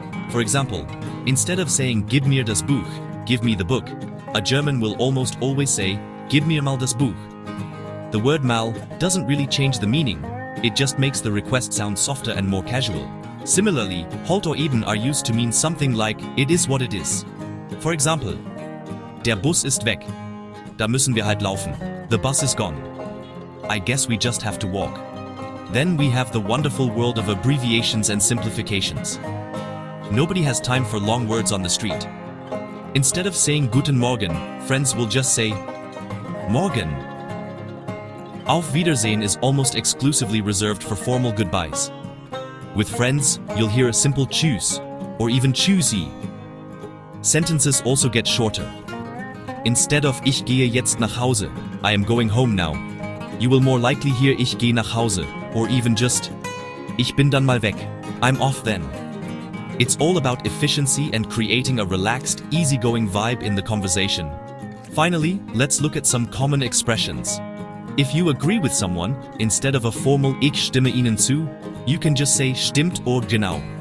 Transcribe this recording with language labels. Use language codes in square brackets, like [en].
[en] For example, instead of saying [de] gib mir das Buch, [en] give me the book, a German will almost always say [de] gib mir mal das Buch. [en] The word mal doesn't really change the meaning. It just makes the request sound softer and more casual. Similarly, halt or eben are used to mean something like, it is what it is. For example, [de] der Bus ist weg. Da müssen wir halt laufen. [en] The bus is gone. I guess we just have to walk. Then we have the wonderful world of abbreviations and simplifications. Nobody has time for long words on the street. Instead of saying [de] Guten Morgen, [en] friends will just say, Morgen. [de] Auf Wiedersehen [en] is almost exclusively reserved for formal goodbyes. With friends, you'll hear a simple tschüss, or even tschüssi. Sentences also get shorter. Instead of [de] ich gehe jetzt nach Hause, [en] I am going home now, you will more likely hear [de] ich gehe nach Hause, [en] or even just [de] ich bin dann mal weg, [en] I'm off then. It's all about efficiency and creating a relaxed, easygoing vibe in the conversation. Finally, let's look at some common expressions. If you agree with someone, instead of a formal [de] Ich stimme Ihnen zu, [en] you can just say stimmt or genau.